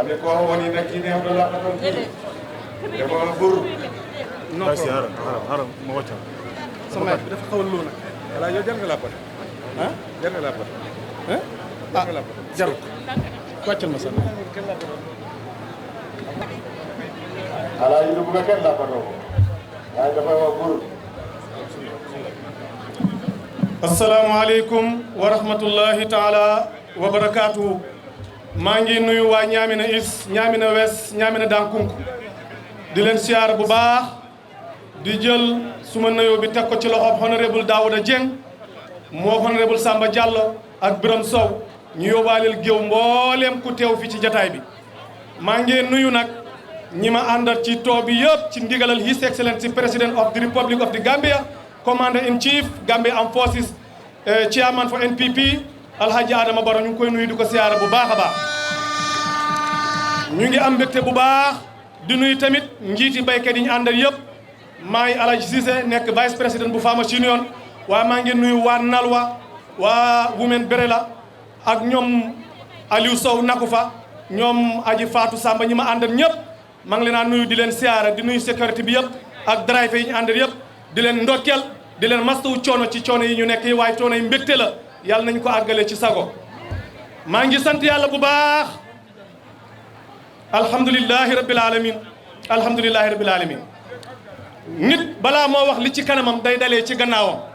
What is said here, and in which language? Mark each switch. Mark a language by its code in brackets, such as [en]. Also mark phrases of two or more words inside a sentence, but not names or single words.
[wo] haram ma waccal sama bi dafa xawal lu nak ala yow jar nga la pat hein jar nga la pat hein jar nga la pat jarul waccal ma sama ala yu bu ga ken la pato ay dafa wa bur [ar] السلام عليكم ورحمة الله تعالى وبركاته [wo] maa ngi nuyu waa Ñaamina East Ñaamina West Ñaamina Dankunku di leen siyaar bu baax di jël suma nuyoo bi teg ko ci loxob honorable Daouda Dieng moo honorable Samba Diallo ak Biram Sow ñu yóbbaaleel géew mbooleem ku teew fi ci jataay bi maa ngi nuyu nag ñi ma àndal ci too bi yëpp ci ndigalal [en] His Excellency President of the Republic of the Gambia Commander in Chief Gambia Armed Forces Chairman for NPP [wo] Alhaji Adama Barrow ñu ngi koy nuyu di ko siyaara bu baax a baax ñu ngi am mbégte bu baax di nuyu tamit njiiti baykat yi ñu àndal yëpp maa ngi Alhaji Cissé nekk [fr] vice président [wo] bu Farmers Union waaye maa ngi nuyu waa Nalwa waa Women Berela ak ñoom Aliou Sow Nakufa ñoom Aji Fatou Samba ñi ma àndal ñëpp maa ngi leen a nuyu di leen siyaara di nuyu sécurité bi yëpp ak driver yi ñu àndal yëpp di leen ndokkeel di leen mastawu coono ci coono yi ñu nekk yi waaye coono yi mbégte la yàlla nañu ko àggale ci sago maa ngi sant yàlla bu baax [ar] الحمد لله رب العالمين الحمد لله رب العالمين [wo] nit balaa moo wax li ci kanamam day dalee ci gannaawam